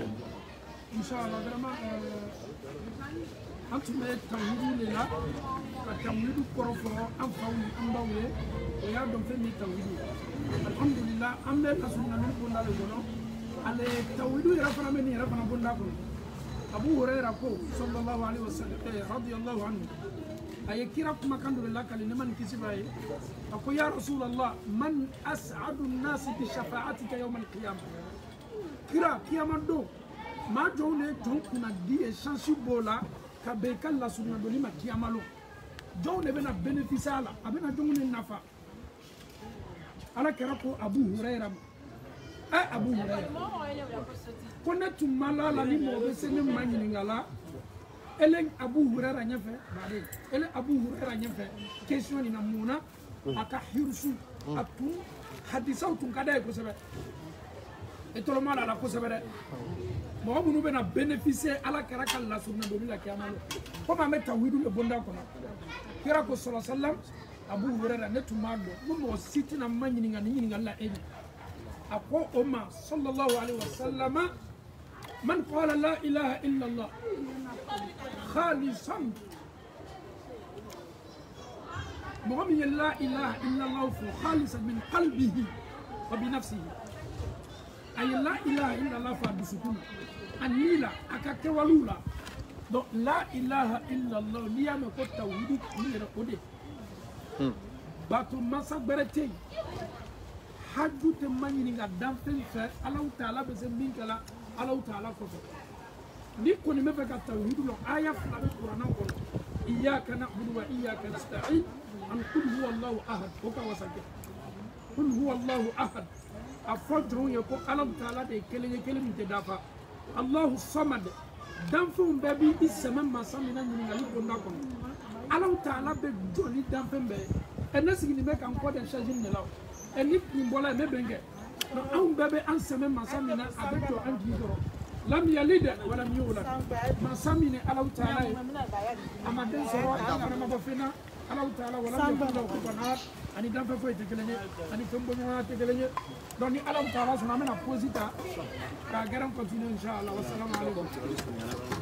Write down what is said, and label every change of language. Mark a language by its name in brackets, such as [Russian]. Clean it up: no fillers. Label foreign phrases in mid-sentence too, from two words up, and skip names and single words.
[Bambara] Inshallah vraiment an tun bɛ tawhidu de la ka tawhidu kɔrɔ fɔ an faw ni an baw ye o y'a dɔn fɛn min ye tawhidu ye alhamdulillah an bɛ lasuruna min bonda de kɔnɔ ale tawhidu yɛrɛ fana bɛ nin yɛrɛ fana bonda kɔnɔ Abu Huraira ko [Arabic] صلى الله عليه وسلم رضي الله عنه [Bambara] a ye kira kumakan dɔ de lakali ne ma nin kisi b'a ye a ko [Arabic] يا رسول الله من أسعد الناس بشفاعتك يوم القيامة [Bambara] kira kiyama don maa jɔnw de jɔn kunna di ye chance b'o la ka bɛn i ka lasurunya donni ma kiyama lo jɔnw de bɛna bénéficier a la a bɛna jɔnw de nafa ala kɛra ko Abu Huraira ma Abu Huraira ko ne tun ma la la ni mɔgɔ bɛ se ne ma ɲininka la ele Abu Huraira ɲɛfɛ bari ele Abu Huraira ɲɛfɛ question nin na mun na a ka hirsu a tun hadisaw tun ka d'a ye kosɛbɛ e tɔlɔma la kosɛbɛ dɛ mɔgɔ minnu bɛna bénéficier ala kɛra ka lasuruna doni la kiyama la komi an bɛ tawhidu de bonda kɔnɔ kira ko [Arabic] صلى الله عليه وسلم [Bambara] Abu Huraira ne tun b'a dɔn ko mɔgɔ si tɛna ma ɲininka ni ɲininkali la e ɲɛ a ko o ma [Arabic] صلى الله عليه وسلم من قال لا إله إلا الله خالصا [Bambara] mɔgɔ min ye [Arabic] لا إله إلا الله [Bambara] fɔ [Arabic] خالصا من قلبه وبنفسه [Bambara] a ye [Arabic] لا إله إلا الله [Bambara] fɔ a dusukun na a ni la a ka kɛwalew la donc [Arabic] لا إله إلا الله [Bambara] n'i y'a mɛn ko tawhidu kun yɛrɛ o de bato masa gbɛrɛ tɛ yen haju tɛ ma ɲininka danfɛn fɛ Alahu Taala bɛ se min kɛla Alahu Taala kɔfɛ ni kɔni bɛ fɛ ka tawhidu lɔn aya fila bɛ kuranɛ kɔnɔ [Arabic] إياك نعبد وإياك نستعين [Bambara] an [Arabic] قل هو الله أحد [Bambara] o ka wasa kɛ [Arabic] قل هو الله أحد [Bambara] a fɔ dɔrɔn ye ko Alahu Taala de ye kelen ye kelen min tɛ dafa [Arabic] الله الصمد [Bambara] danfɛnw bɛɛ bi i sɛmɛ masa min na ɲininkali bonda kɔnɔ Alahu Taala bɛ jɔ ni danfɛn bɛɛ ye ne sigilen bɛ k'an kɔ de charge nin de la o ni nin bɔla yen ne bɛ n kɛ anw bɛɛ bɛ an sɛmɛ masa min na a bɛ jɔ an jigi kɔrɔ [Arabic] لم يلد ولم يولد [Bambara] masa min ni Alahu Taala ye a ma den sɔrɔ a fana ma bɔ fɛn na Alahu Taala [Arabic] ولم يكن له كفوا أحد [Bambara] ani danfɛn foyi tɛ kelen ye ani fɛn bɔɲɔgɔnya tɛ kelen ye donc ni Alahu Taala sɔnna an bɛna pause ta k'a gɛrɛ continuer [Arabic] إن شاء الله والسلام عليكم